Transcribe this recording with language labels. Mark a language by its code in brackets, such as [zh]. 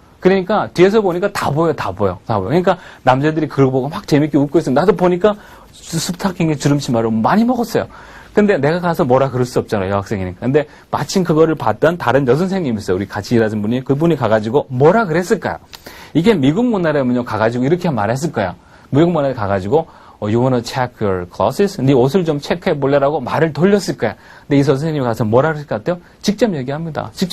[ko] 그러니까, 뒤에서 보니까 다 보여. 그러니까, 남자들이 그걸 보고 막 재밌게 웃고 있어요. 나도 보니까, 스타킹에 주름치마를 많이 먹었어요. 근데 내가 가서 뭐라 그럴 수 없잖아요, 여학생이니까. 근데 마침 그거를 봤던 다른 여선생님이 있어요. 우리 같이 일하던 분이. 그분이 가가지고 뭐라 그랬을까요? 이게 미국 문화라면요, 가가지고 이렇게 말했을 거야. 미국 문화에 가가지고, [en] You wanna check your clothes? [ko] 네 옷을 좀 체크해 볼래라고 말을 돌렸을 거야. 근데 이 선생님이 가서 뭐라 그랬을 것 같아요? 직접 얘기합니다.